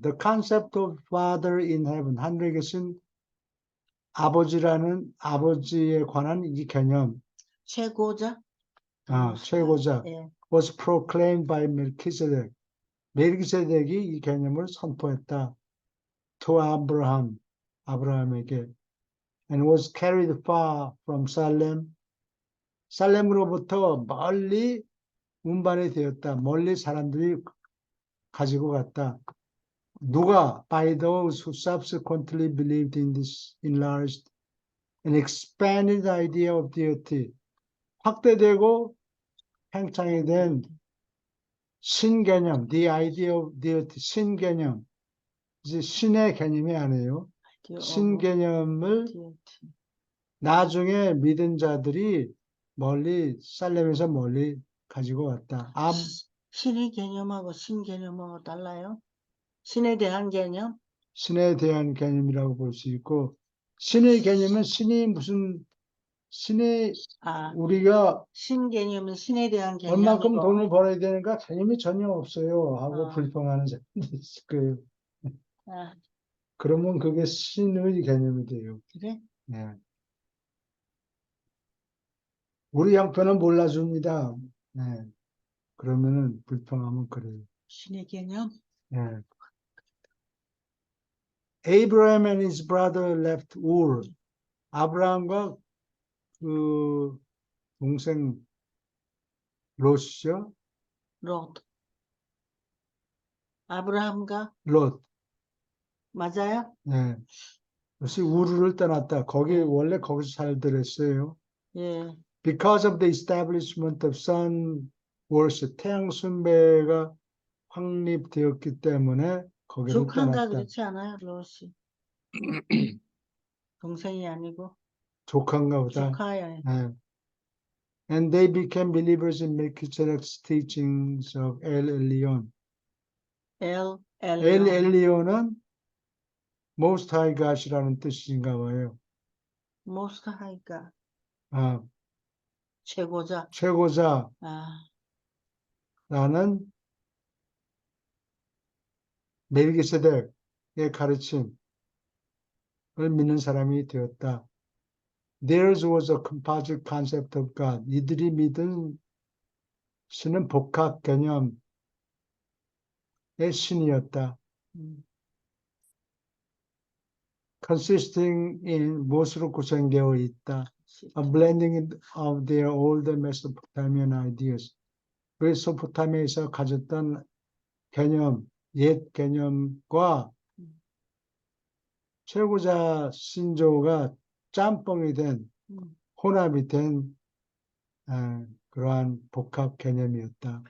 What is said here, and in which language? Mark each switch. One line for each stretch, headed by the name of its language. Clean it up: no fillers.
English: The concept of Father in Heaven.
Korean: 하늘에 계신 아버지라는 아버지에 관한 이 개념, 최고자? 최고자, 예.
English: was proclaimed by Melchizedek.
Korean: 멜기세덱이 이 개념을 선포했다.
English: To Abraham,
Korean: 아브라함에게.
English: And was carried far from Salem.
Korean: 살렘으로부터 멀리 운반이 되었다. 멀리 사람들이 가지고 갔다. 누가?
English: By those who subsequently believed in this enlarged and expanded idea of deity.
Korean: 확대되고 팽창이 된 신개념,
English: the idea of deity,
Korean: 신개념. 이제 신의 개념이 아니에요. 신개념을 나중에 믿은 자들이 멀리, 살렘에서 멀리 가지고 왔다. 신의 개념하고 신 개념하고 달라요? 신에 대한 개념? 신에 대한 개념이라고 볼 수 있고, 신의 개념은 신이 무슨, 신의, 우리가 신 개념은 신에 대한 얼마큼 개념이고. 돈을 벌어야 되는가 개념이 전혀 없어요. 하고 불평하는 사람들이 있을 거예요. 그러면 그게 신의 개념이 돼요. 그래? 네. 우리 형편은 몰라줍니다. 네. 그러면은 불평하면 그래요. 신의 개념? 네.
English: Abraham and his brother left Ur.
Korean: 아브라함과 그 동생 롯이죠. 롯. 아브라함과? 롯. 맞아요? 네. 롯이 우르를 떠났다. 거기 원래 거기서 살더랬어요. 예.
English: Because of the establishment of sun worship,
Korean: 태양 숭배가 확립되었기 때문에 거기를 조카인가 떠났다. 그렇지 않아요, 롯이? 동생이 아니고 조카인가 보다. 조카야. 네.
English: And they became believers in Melchizedek's teachings of El Elyon.
Korean: El Elyon은 Most High God이라는 뜻인가 봐요.
English: Most High God.
Korean: 아, 최고자. 최고자라는 멜기세덱의 가르침을 믿는 사람이 되었다.
English: Theirs was a composite concept of God.
Korean: 이들이 믿은 신은 복합 개념의 신이었다.
English: Consisting in
Korean: 무엇으로 구성되어 있다.
English: A blending of their old Mesopotamian ideas.
Korean: 메소포타미아에서 가졌던 개념, 옛 개념과 최고자 신조가 짬뽕이 된, 혼합이 된 그러한 복합 개념이었다.